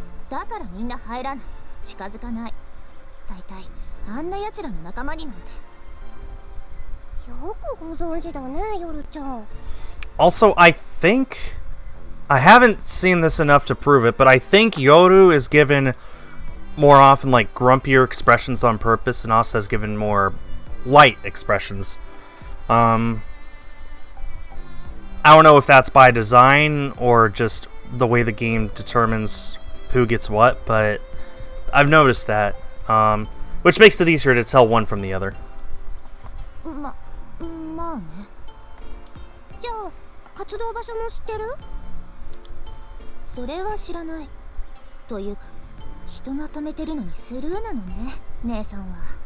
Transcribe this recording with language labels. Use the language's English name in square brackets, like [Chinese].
[Japanese] だからみんな入らない、近づかない。大体あんな奴らの仲間になんて。よくご存知だね、ヨルちゃん。 [English] Also, I think... I haven't seen this enough to prove it, but I think Yoru is given more often, like, grumpier expressions on purpose, and Asa is given more light expressions. I don't know if that's by design or just the way the game determines who gets what, but I've noticed that, which makes it easier to tell one from the other. [Japanese] まあね。じゃあ活動場所も知ってる？それは知らない。というか人が止めてるのにスルーなのね、姉さんは。